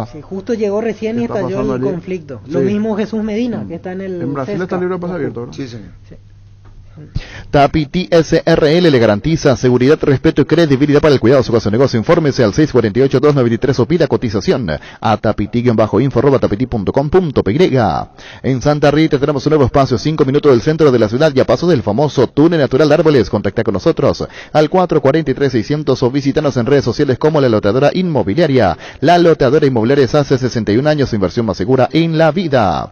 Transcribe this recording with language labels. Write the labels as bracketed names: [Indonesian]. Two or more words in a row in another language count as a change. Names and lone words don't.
[Spanish] Sí, justo llegó recién y estalló el conflicto. Sí. Lo mismo Jesús Medina, que está en el En Brasil está libre de pase abierto, ¿verdad? Sí, señor. Sí. Tapiti SRL le garantiza seguridad, respeto y credibilidad para el cuidado de su caso de negocio. Infórmese al 648-293 o pida cotización a tapiti-info@tapiti.com.py. En Santa Rita tenemos un nuevo espacio, 5 minutos del centro de la ciudad y a paso del famoso túnel natural de Árboles. Contacta con nosotros al 443-600 o visítanos en redes sociales como La Loteadora Inmobiliaria. La Loteadora Inmobiliaria hace 61 años, inversión más segura en la vida.